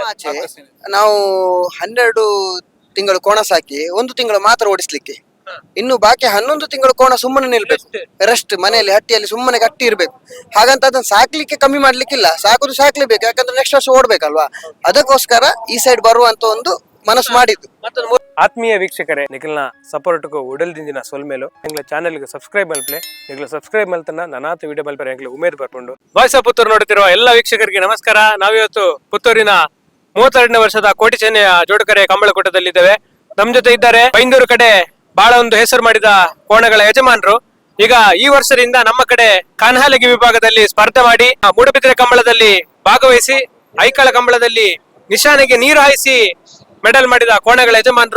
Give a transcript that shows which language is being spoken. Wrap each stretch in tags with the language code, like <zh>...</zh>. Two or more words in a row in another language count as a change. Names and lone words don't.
<kn>ಆಚೆ ನಾವು 12 ತಿಂಗಳು ಕೋಣ ಸಾಕಿ 1 ತಿಂಗಳು ಮಾತ್ರ ಓಡಿಸ್ಲಿಕ್ಕೆ, ಇನ್ನು ಬಾಕಿ 11 ತಿಂಗಳು ಕೋಣ ಸುಮ್ಮನೆ ನಿಲ್ಬೇಕು, ರೆಸ್ಟ್ ಮನೆಯಲ್ಲಿ ಹಟ್ಟಿಯಲ್ಲಿ ಸುಮ್ಮನೆ ಕಟ್ಟಿ ಇರ್ಬೇಕು. ಹಾಗಂತ ಅದನ್ನ ಸಾಕ್ಲಿಕ್ಕೆ ಕಮ್ಮಿ ಮಾಡ್ಲಿಕ್ಕಿಲ್ಲ, ಸಾಕುದು ಸಾಕ್ಲೇಬೇಕು, ಯಾಕಂದ್ರೆ ನೆಕ್ಸ್ಟ್ ವರ್ಷ ಓಡ್ಬೇಕಲ್ವಾ. ಅದಕ್ಕೋಸ್ಕರ ಈ ಸೈಡ್ ಬರುವಂತ ಒಂದು ಮನಸ್ಸು ಮಾಡಿದ್ದು. ಆತ್ಮೀಯ ವೀಕ್ಷಕರೇ,</kn> <tcy>ನಿಖಿಲ್ನ ಸಪೋರ್ಟ್ಗೂ ಉಡಲ್ದಿಂದಿನ ಸೊಲ್ಮೇಲು ಎಂಗ್ಲ ಚಾನೆಲ್ಗೆ ಸಬ್ಸ್ಕ್ರೈಬ್ ಮಲ್ಪಲೆ ನಿಖಿಲ್ ಸಬ್ಸ್ಕ್ರೈಬ್ ಮಲ್ತನ ನಾನಾತ ವಿಡಿಯೋ ಮಲ್ಪರೆ ಎಂಗ್ಲ ಉಮೇದ್ ಬರ್ಕೊಂಡು ವಾಯ್ಸ್ ಆಫ್ ಪುತ್ತೂರು</tcy> <kn>ನೋಡುತ್ತಿರುವ ಎಲ್ಲ ವೀಕ್ಷಕರಿಗೆ ನಮಸ್ಕಾರ. ನಾವಿವತ್ತು ಪುತ್ತೂರಿನ 32ನೇ ವರ್ಷದ ಕೋಟಿ ಚೆನ್ನೆಯ ಜೋಡುಕರೆ ಕಂಬಳಕೂಟದಲ್ಲಿದ್ದೇವೆ. ನಮ್ ಜೊತೆ ಇದ್ದಾರೆ ಬೈಂದೂರು ಕಡೆ ಬಹಳ ಒಂದು ಹೆಸರು ಮಾಡಿದ ಕೋಣಗಳ ಯಜಮಾನರು. ಈಗ ಈ ವರ್ಷದಿಂದ ನಮ್ಮ ಕಡೆ ಕಾನ್ಹಾಲಗಿ ವಿಭಾಗದಲ್ಲಿ ಸ್ಪರ್ಧೆ ಮಾಡಿ, ಮೂಡಬಿದ್ರೆ ಕಂಬಳದಲ್ಲಿ ಭಾಗವಹಿಸಿ, ಐಕಳ ಕಂಬಳದಲ್ಲಿ ನಿಶಾನೆಗೆ ನೀರು ಹಾಯಿಸಿ ಮೆಡಲ್ ಮಾಡಿದ ಕೋಣಗಳ ಯಜಮಾನರು.</kn>